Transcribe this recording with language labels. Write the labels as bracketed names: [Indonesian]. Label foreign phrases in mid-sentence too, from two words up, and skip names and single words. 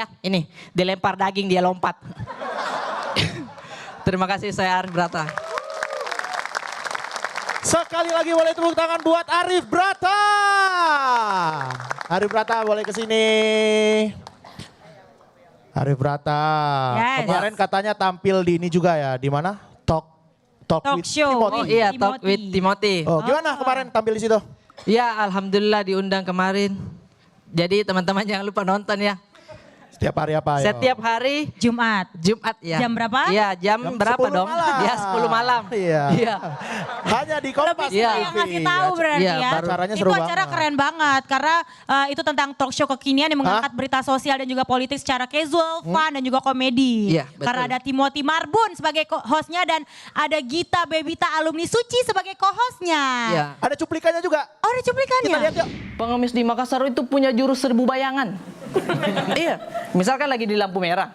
[Indonesian] Ini, dilempar daging dia lompat. Terima kasih, saya Arif Brata. Sekali lagi boleh tepuk tangan buat Arif Brata. Arif Brata boleh ke sini. Arif Brata. Yes. Kemarin katanya tampil di ini juga ya, di mana? Talk Talk with show. Timothy. Oh iya, Talk with Timothy. Oh, gimana kemarin tampil di situ? Ya, alhamdulillah diundang kemarin. Jadi teman-teman jangan lupa nonton ya. Setiap hari apa ya? Setiap hari Jumat. Jumat ya. Jam berapa? Iya, jam berapa 10 dong? malam. Ya, 10 malam. Iya. Iya. Hanya di Kompas Lebih Iya. yang ngasih tahu berarti Iya, ya. baru. Acaranya Itu seru acara banget. keren banget karena itu tentang [English] talk show [Indonesian] kekinian yang mengangkat berita sosial dan juga politik secara casual, fun dan juga komedi. Iya, betul. Karena ada Timothy Marbun sebagai hostnya dan ada Gita Bebita alumni Suci sebagai co-hostnya. Iya. Ada cuplikannya juga. Oh ada cuplikannya? Kita lihat yuk. Pengemis di Makassar itu punya jurus 1000 bayangan. Iya, misalkan lagi di lampu merah.